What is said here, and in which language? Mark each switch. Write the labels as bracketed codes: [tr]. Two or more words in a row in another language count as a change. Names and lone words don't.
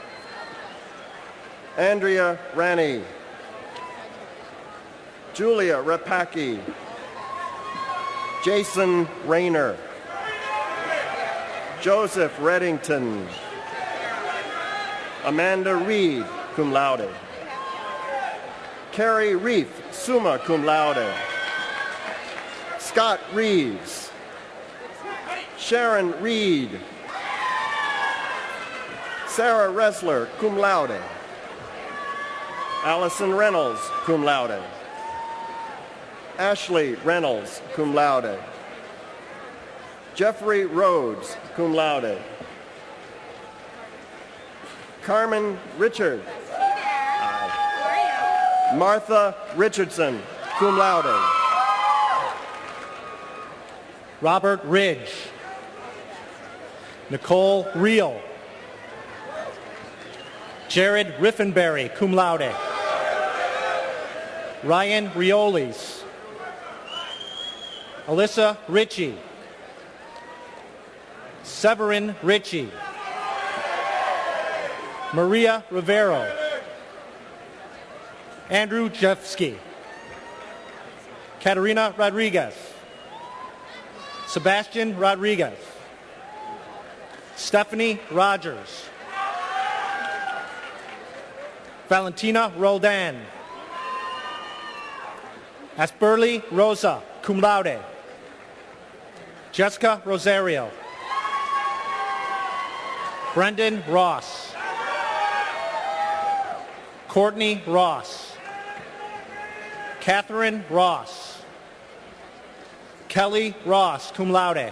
[en] Andrea Rani. Julia Rapaki. Jason Rayner. Joseph Reddington. Amanda Reed, [la] cum laude. [en] Carrie Reef, [la] summa cum laude. [en] Scott Reeves. Sharon Reed. Sarah Ressler, [la] cum laude. [en] Allison Reynolds, [la] cum laude. [en] Ashley Reynolds, [la] cum laude. [en] Jeffrey Rhodes, [la] cum laude. [en] Carmen Richard. Aye. Martha Richardson, [la] cum laude. [en] Robert Ridge. Nicole Reel. Jared Riffenberry, [la] cum laude. [en] Ryan Riolis. Alyssa Ritchie. Severin Ritchie. Maria Rivero. Andrew Jeffsky. Katerina Rodriguez. Sebastian Rodriguez. Stephanie Rogers. Valentina Roldan. Asperly Rosa, [la] cum laude. [en] Jessica Rosario. Brendan Ross. Courtney Ross. Catherine Ross. Kelly Ross, [la] cum laude.